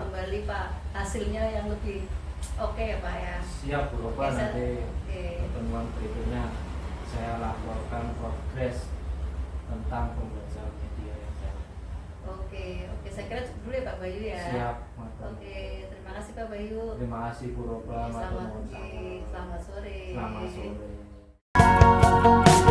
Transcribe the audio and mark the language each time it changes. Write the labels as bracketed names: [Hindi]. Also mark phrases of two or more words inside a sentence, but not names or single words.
[Indonesian] kembali Pak hasilnya yang lebih oke ya Pak ya. Siap Bu Roba, Oke, nanti oke. pertemuan berikutnya saya laporkan progres tentang pembelajaran media yang saya. Oke, saya kira cukup dulu ya Pak Bayu ya. Siap, matur. Oke, terima kasih Pak Bayu. Terima kasih Bu Roba, Selamat [Javanese] matur nuwun. [Indonesian] selamat sore. Selamat sore.